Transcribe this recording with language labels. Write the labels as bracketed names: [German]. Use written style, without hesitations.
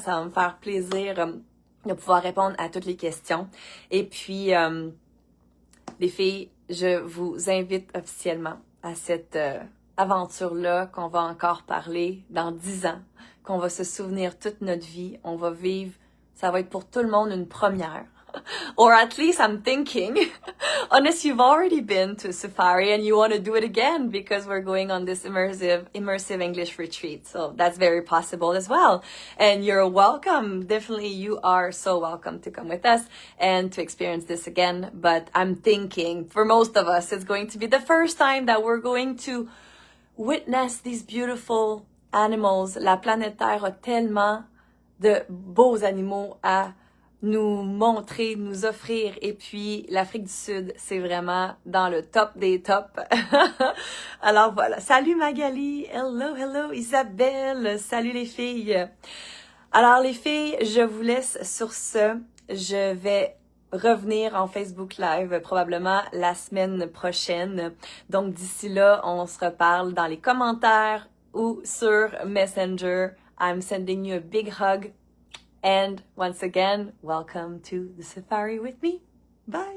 [French] Ça va me faire plaisir de pouvoir répondre à toutes les questions. Et puis, les filles, je vous invite officiellement à cette aventure-là qu'on va encore parler dans 10 ans, qu'on va se souvenir toute notre vie, on va vivre, ça va être pour tout le monde une première. [English] Or at least I'm thinking, unless you've already been to safari and you want to do it again because we're going on this immersive English retreat. So that's very possible as well. And you're welcome. Definitely you are so welcome to come with us and to experience this again. But I'm thinking for most of us, it's going to be the first time that we're going to witness these beautiful animals. [French] La planète Terre a tellement de beaux animaux à nous montrer, nous offrir. Et puis, l'Afrique du Sud, c'est vraiment dans le top des tops. Alors voilà. Salut Magali. Hello Isabelle. Salut les filles. Alors les filles, je vous laisse sur ce. Je vais revenir en Facebook Live probablement la semaine prochaine. Donc d'ici là, on se reparle dans les commentaires ou sur Messenger. [English] I'm sending you a big hug. And once again, welcome to the safari with me. Bye.